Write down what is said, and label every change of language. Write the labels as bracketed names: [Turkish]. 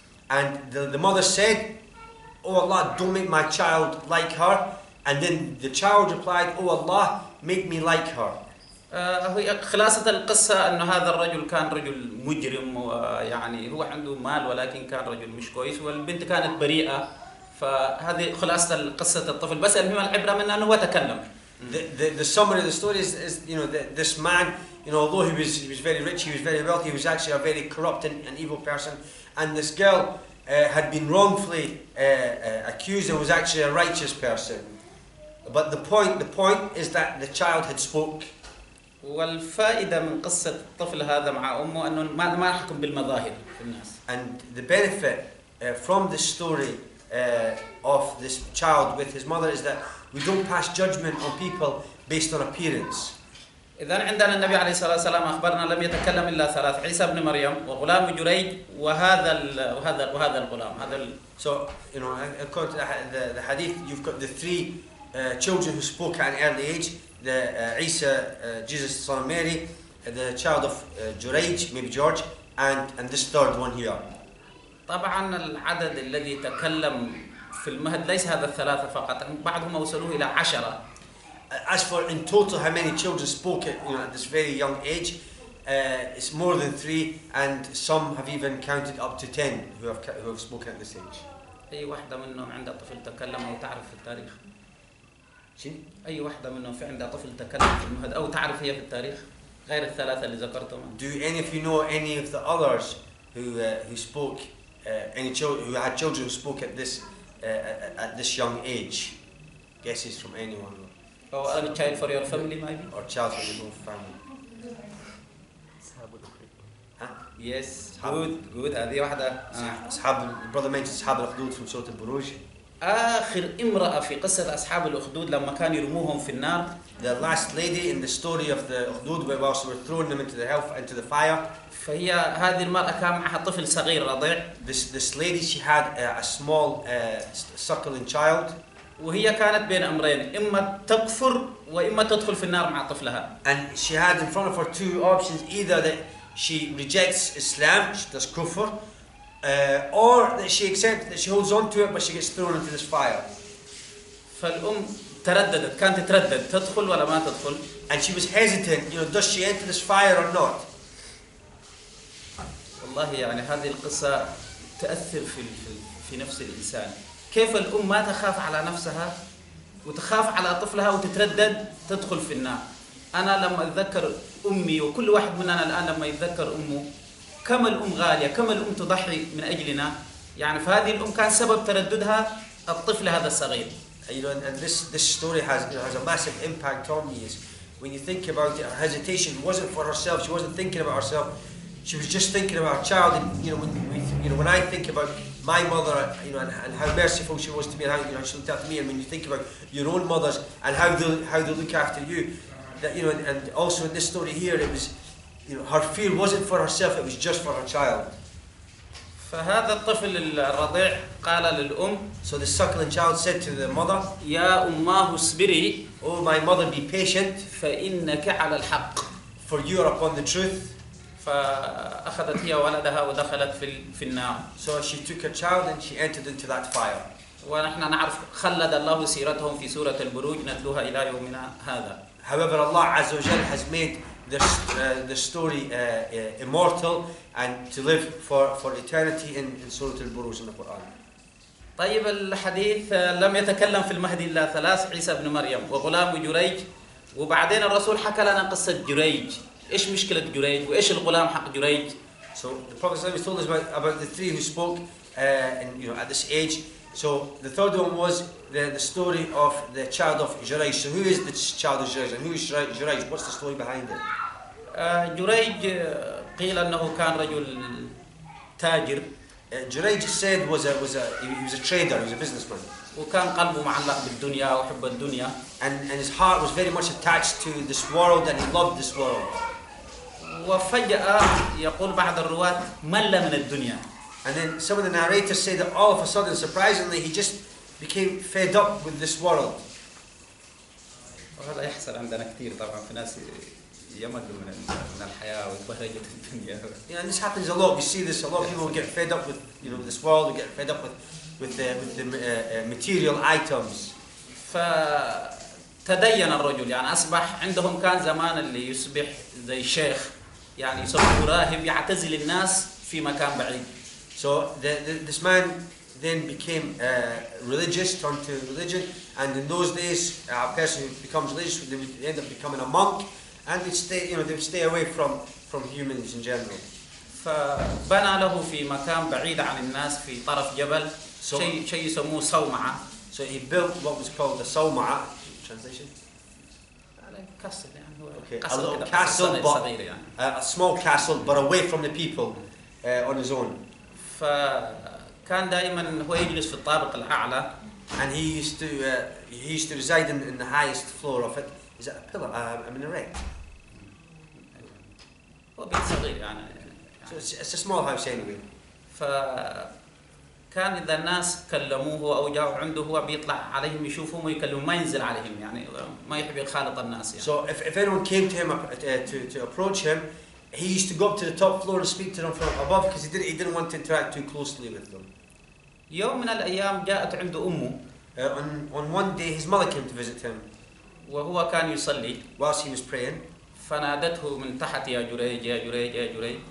[English] And the mother said, "Oh Allah, don't make my child like her." And then the child replied, "Oh Allah, make me like her." [Arabic] خلاصة القصة أنه هذا الرجل كان رجل مجرم ويعني هو عنده مال ولكن كان رجل مش كويس والبنت كانت بريئة فهذه خلاصة قصة الطفل بس المهم العبرة منه أنه هو تكلم. [English] The summary of the story is this man, although he was very rich, he was very wealthy, he was actually a very corrupt and evil person, and this girl had been wrongfully accused and was actually a righteous person. But the point is that the child had spoke. [Arabic] والفائدة من قصة الطفل هذا مع أمه أنه ما نحكم بالمظاهر في الناس. [English] And the benefit from the story of this child with his mother is that we don't pass judgment on people based on appearance. [Arabic] إذن عندنا النبي عليه الصلاة والسلام أخبرنا لم يتكلم إلا ثلاث: عيسى بن مريم وغلام جريج وهذا الغلام. [English] So according to the hadith, you've got the three children who spoke at an early age: the Isa, Jesus, son of Mary, the child of Gorej, maybe George, and this third one here. [Arabic] طبعا العدد الذي تكلم في المهد ليس هذا الثلاثة فقط، بعضهم وصلوا إلى 10. [English] As for in total how many children spoke at this very young age, it's more than 3, and some have even counted up to 10 who have spoken at this age. [Arabic] أي واحدة منهم عندها طفل تكلم أو تعرف في التاريخ؟ أي واحدة منهم في عندها طفل تكلم في المهد أو تعرف هي في التاريخ غير الثلاثة اللي ذكرتهم؟ [English] Do any of you know any of the others who spoke, any children who had children who spoke at this young age? Guesses from anyone? Or a child for your family maybe? Or child for your own family? Huh? Yes, good. [Arabic] هذه واحدة. [English] Brother mentioned أصحاب الأخدود from Surah Al-Buruj. [Arabic] آخر امرأة في قصة أصحاب الأخدود لما كانوا يرموهم في النار. [English] The last lady in the story of the Ukhdud, whilst we were throwing them into the fire. [Arabic] فهي هذه المرأة كان معها طفل صغير رضيع. [English] This lady, she had a small suckling child. [Arabic] وهي كانت بين أمرين، إما تكفر وإما تدخل في النار مع طفلها. [English] And she had in front of her 2 options: either that she rejects Islam, she does kufr, or that she accepts, that she holds on to it but she gets thrown into this fire. [Arabic] فالأم ترددت، كانت تتردد تدخل ولا ما تدخل. [English] And she was hesitant, does she enter this fire or not? [Arabic] والله يعني هذه القصة تأثر في نفس الإنسان. كيف الأم ما تخاف على نفسها وتخاف على طفلها وتتردد تدخل في النار. أنا لما أتذكر أمي وكل واحد مننا الآن لما يتذكر أمه، كم الأم غالية، كم الأم تضحي من أجلنا. يعني فهذه الأم كان سبب ترددها الطفل هذا الصغير. [English] And this story has a massive impact on me. Is when you think about it, her hesitation wasn't for herself. She wasn't thinking about herself. She was just thinking about her child. And when I think about my mother, and how merciful she was to me, and how she looked after me, and when you think about your own mothers and how they look after you, that and also in this story here, it was, her fear wasn't for herself; it was just for her child. [Arabic] فهذا الطفل الرضيع قال للأم. [English] So the suckling child said to the mother, [Arabic] يا أماه اصبري. [English] Oh my mother, be patient. [Arabic] فإنك على الحق. [English] For you are upon the truth. [Arabic] فأخذت هي ولدها ودخلت في النار. [English] So she took her child and she entered into that fire. [Arabic] ونحن نعرف خلد الله سيرتهم في سورة البروج نتلوها إلى يومنا هذا. [English] However, Allah Azza wa Jal has made the story immortal and to live for eternity in Surah Al-Buruj in the Quran. [Arabic] طيب الحديث لم يتكلم في المهدي إلا 3: عيسى بن مريم وغلام جريج. وبعدين الرسول حكى لنا قصة جريج. إيش مشكلة جريج وإيش الغلام حق جريج؟ [English] So the Prophet told us about the 3 who spoke at this age. So the third one was the story of the child of Gorej. So who is the child of Gorej and who is Gorej? What's the story behind it? [Arabic] جريج قيل أنه كان رجل تاجر. [English] Gorej said he was a trader, he was a businessman. [Arabic] وكان قلبه معلق بالدنيا وحب الدنيا. [English] And his heart was very much attached to this world and he loved this world. [Arabic] وفجأة يقول بعض الرواة مل من الدنيا. [English] And then some of the narrators say that all of a sudden, surprisingly, he became fed up with this world. [Arabic] وهذا يحصل عندنا كثير طبعا في ناس يملوا من الحياة وبهجة الدنيا. [English] Yeah, and this happens a lot. We see this a lot. People get fed up with this world. We get fed up with the material items. [Arabic] فتدين الرجل يعني أصبح عندهم كان زمان اللي يصبح زي شيخ يعني يسموه راهب يعتزل الناس في مكان بعيد. [English] So this man then became religious, turned to religion, and in those days, a person who becomes religious, they would end up becoming a monk, and they would stay away from humans in general. [Arabic] فبنى له في مكان بعيد عن الناس في طرف جبل شيء يسموه صومعة. [English] So he built what was called the Sawma'a. Translation? [Arabic] Castle يعني هو [English] a little castle, but a small castle, but away from the people, on his own. [Arabic] فكان دائما هو يجلس في الطابق الأعلى. [English] And he used to reside in the highest floor of it. Is that a pillar? A minaret? [Arabic] هو بيت صغير يعني. [English] So it's a small house anyway. [Arabic] فكان إذا الناس كلموه أو جاءوا عنده هو بيطلع عليهم يشوفهم ويكلمهم ما ينزل عليهم يعني ما يحب يخالط الناس يعني. [English] So if anyone came to him to approach him, he used to go up to the top floor and speak to them from above because he didn't want to interact too closely with them. [Arabic] يوم من الأيام جاءت عنده أمه. [English] On one day his mother came to visit him. [Arabic] وهو كان يصلي. [English] Whilst he was praying. [Arabic] فنادته من تحت يا جريج يا جريج يا جريج.